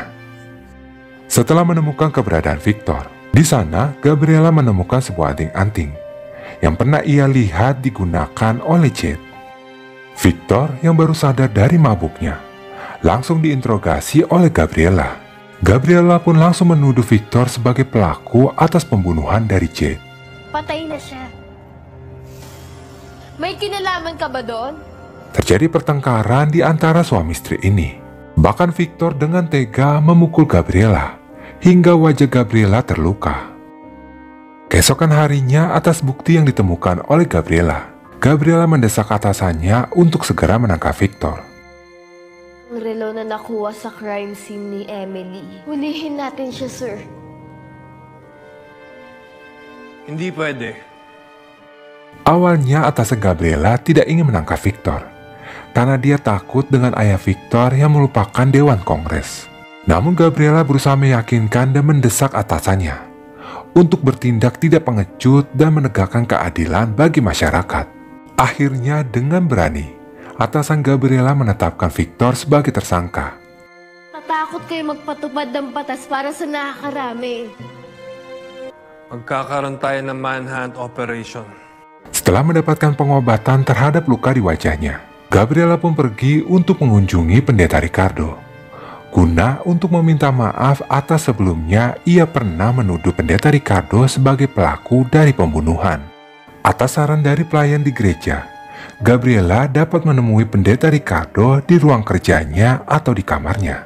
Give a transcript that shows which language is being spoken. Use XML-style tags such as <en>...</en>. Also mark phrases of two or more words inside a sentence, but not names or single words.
<id>Setelah menemukan keberadaan Victor, di sana, Gabriela menemukan sebuah anting-anting yang pernah ia lihat digunakan oleh Jade. Victor yang baru sadar dari mabuknya langsung diinterogasi oleh Gabriela. Gabriela pun langsung menuduh Victor sebagai pelaku atas pembunuhan dari Jade.</id> <tl>Patay na siya. May kinalaman ka ba doon?</tl> <id>Terjadi pertengkaran di antara suami istri ini. Bahkan Victor dengan tega memukul Gabriela hingga wajah Gabriela terluka. Keesokan harinya, atas bukti yang ditemukan oleh Gabriela, Gabriela mendesak atasannya untuk segera menangkap Victor.</id> <tl>Ang relo na nakuha sa</tl> <en>crime scene</en> <tl>ni Emily. Hulihin natin siya, sir. Hindi pwede.</tl> <id>Awalnya atasan Gabriela tidak ingin menangkap Victor, karena dia takut dengan ayah Victor yang merupakan Dewan Kongres. Namun Gabriela berusaha meyakinkan dan mendesak atasannya untuk bertindak tidak pengecut dan menegakkan keadilan bagi masyarakat. Akhirnya dengan berani, atasan Gabriela menetapkan Victor sebagai tersangka.</id> <tl>Natatakot kayo magpatupad ng batas para sa nakakarami. Magkakaroon tayo ng</tl> <en>manhunt operation.</en> <id>Setelah mendapatkan pengobatan terhadap luka di wajahnya, Gabriela pun pergi untuk mengunjungi pendeta Ricardo. Guna untuk meminta maaf atas sebelumnya ia pernah menuduh pendeta Ricardo sebagai pelaku dari pembunuhan. Atas saran dari pelayan di gereja, Gabriela dapat menemui pendeta Ricardo di ruang kerjanya atau di kamarnya.</id>